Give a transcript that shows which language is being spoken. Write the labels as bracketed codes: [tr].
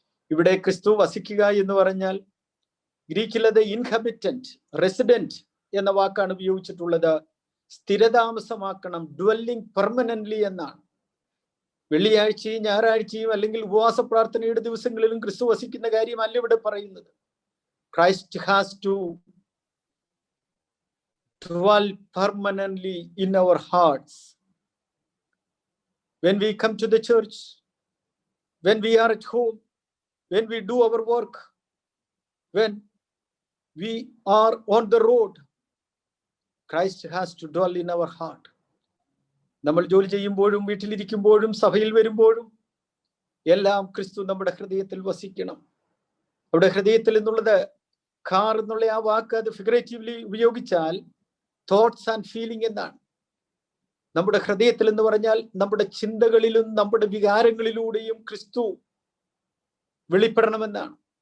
[ml] ഇവിടെ ക്രിസ്തു വസിക്കുക എന്ന് പറഞ്ഞാൽ ഗ്രീക്കിലത് ഇൻഹബിറ്റന്റ്, റെസിഡന്റ് എന്ന വാക്കാണ് ഉപയോഗിച്ചിട്ടുള്ളത്. സ്ഥിരതാമസമാക്കണം, [en] dwelling permanently [ml] എന്നാണ്. വെള്ളിയാഴ്ചയും ഞായറാഴ്ചയും അല്ലെങ്കിൽ ഉപവാസ പ്രാർത്ഥനയുടെ ദിവസങ്ങളിലും ക്രിസ്തു വസിക്കുന്ന കാര്യമല്ല ഇവിടെ പറയുന്നത്. [en] Christ has to dwell permanently in our hearts. When we come to the church, when we are at home, when we do our work, when we are on the road, Christ has to dwell in our heart. [ml] നമ്മൾ ജോലി ചെയ്യുമ്പോഴും വീട്ടിലിരിക്കുമ്പോഴും സഭയിൽ വരുമ്പോഴും എല്ലാം ക്രിസ്തു നമ്മുടെ ഹൃദയത്തിൽ വസിക്കണം. അവിടെ ഹൃദയത്തിൽ എന്നുള്ളത് കാർ എന്നുള്ള ആ വാക്ക് അത് ഫിഗറേറ്റീവ്ലി ഉപയോഗിച്ചാൽ [en] thoughts and feeling [ml] എന്നാണ്. നമ്മുടെ ഹൃദയത്തിൽ എന്ന് പറഞ്ഞാൽ നമ്മുടെ ചിന്തകളിലും നമ്മുടെ വികാരങ്ങളിലൂടെയും ക്രിസ്തു വെളിപ്പെടണമെന്നാണ്.